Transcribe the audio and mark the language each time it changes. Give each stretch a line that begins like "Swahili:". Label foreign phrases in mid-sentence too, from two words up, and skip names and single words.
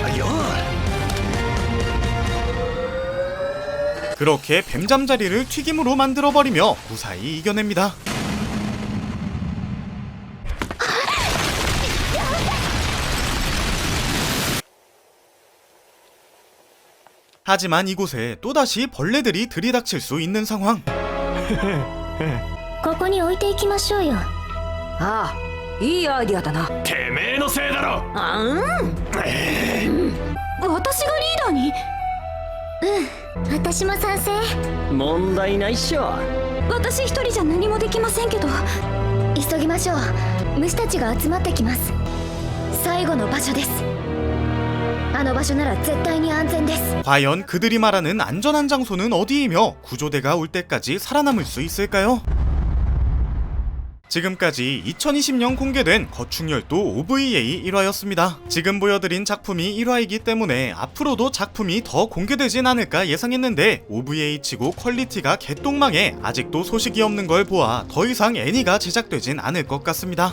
Korean: 그렇게 뱀잠자리를 튀김으로 만들어버리며 무사히 이겨냅니다. 하지만 이곳에 또다시 벌레들이 들이닥칠 수 있는 상황.
Japanese: ここに置いていきましょうよ。ああ、いいアイディアだな。てめえのせいだろ。あん？私がリーダーに？私も賛成。問題ないっしょ。私一人じゃ何もできませんけど。急ぎましょう。虫たちが集まってきます。最後の場所です。あの場所なら絶対に安全です。
Korean: 과연 그들이 말하는 안전한 장소는 어디이며 구조대가 올 때까지 살아남을 수 있을까요? 지금까지 2020년 공개된 거충열도 OVA 1화였습니다. 지금 보여드린 작품이 1화이기 때문에 앞으로도 작품이 더 공개되진 않을까 예상했는데 OVA치고 퀄리티가 개똥망해 아직도 소식이 없는 걸 보아 더 이상 애니가 제작되진 않을 것 같습니다.